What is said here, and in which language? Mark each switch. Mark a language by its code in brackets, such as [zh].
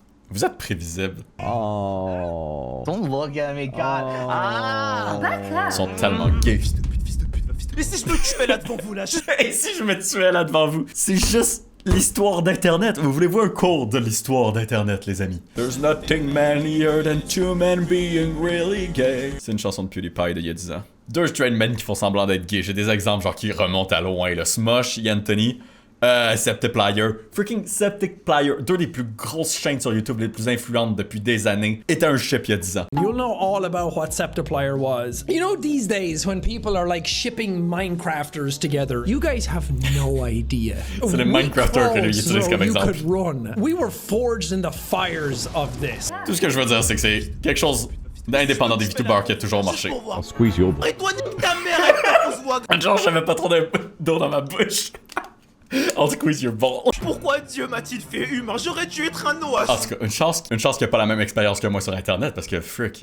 [fr] Vous êtes prévisible. Oh. [en] Don't look at me, God. [fr] Ils sont tellement gays. Fils de pute, fils de pute, fils de pute. Mais si je me tuais là devant vous là, Et si je me tuais là devant vous? C'est juste l'histoire d'Internet. Vous voulez-vous un cours de l'histoire d'Internet, les amis? [en] There's nothing manlier than two men being really gay. [fr] C'est une chanson de PewDiePie d'il y a 10 ans. Deux [en] straight men [fr] qui font semblant d'être gays. J'ai des exemples genre qui remontent à loin. Le Smosh, Anthony, Septiplier. Freaking Septiplier, deux des plus grosses chaînes sur YouTube, les plus influentes depuis des années, était un ship il y a 10 ans. [en] You'll know all about what Septiplier was. You know, these days when people are like shipping Minecrafters together, you guys have no idea. [fr] C'est le Minecrafter que lui utilise comme exemple. [en] You could run. We were forged in the fires of this. [fr] Tout ce que je veux dire, c'est que c'est quelque chose d'indépendant des VTubers qui a toujours marché. [en] I'll squeeze your butt. [fr] Et toi, nique ta mère avec ta fausse voix. Genre, j'avais pas trop d'eau dans ma bouche. [en] I'll squeeze your ball. [fr] Pourquoi Dieu m'a-t-il fait humain? J'aurais dû être un OH. En tout cas, une chance qu'il n'y a pas la même expérience que moi sur Internet parce que frick.